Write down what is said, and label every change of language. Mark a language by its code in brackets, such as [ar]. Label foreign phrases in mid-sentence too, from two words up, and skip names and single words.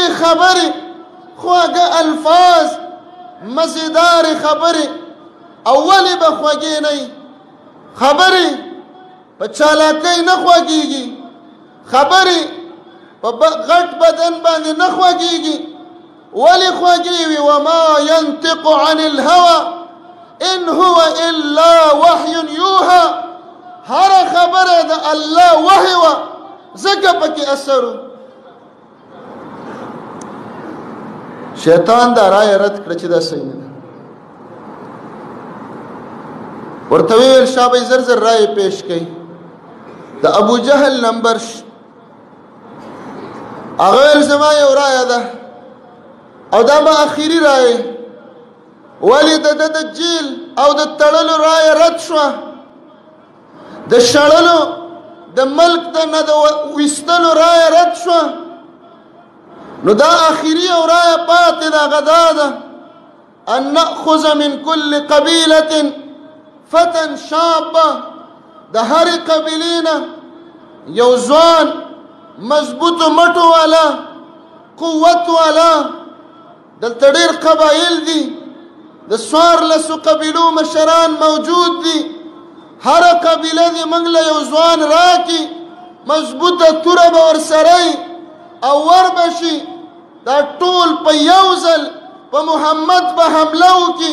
[ps] خبرې خواږه الفاظ مزیدارې خبرې او ولې به خوږې نه یي خبرې په چالاکۍ نه خوږېږي خبرې په غټ بدن باندې نه خوږېږي ولې خوږې وي [ar] وما ينطق عن الهوى ان هو الا وحي يوحى [ps] هر خبره د الله وحي وه ځکه پکې اثر شیطان دا رایه رد کړه چې دا صحیح نه ده ورته ویل شابه زر زر رایې پیش کړي د ابو جهل نمبر هغه ویل زما یو رایه ده او دا به اخري رایې ولې د جیل او د تړلو رایه رد شوه د شړلو د ملک ته نه د ویستلو رایه رد شوه نو دا آخري او رایه پاتې ده هغه دا ده [ar] ان نأخذ من كل قبیلة فتى شابه [ps] د هرې قبیلې نه یو ځوان مضبوطو مټو والا قوت والا دلته ډېر قبایل دي د څوارلسو قبیلو مشران موجود دي هره قبیله دې موږ له یو ځوان راکړي مضبوطه توره به ورسره او وربه شي دا ټول په یو ځل په محمد به حمله وکړي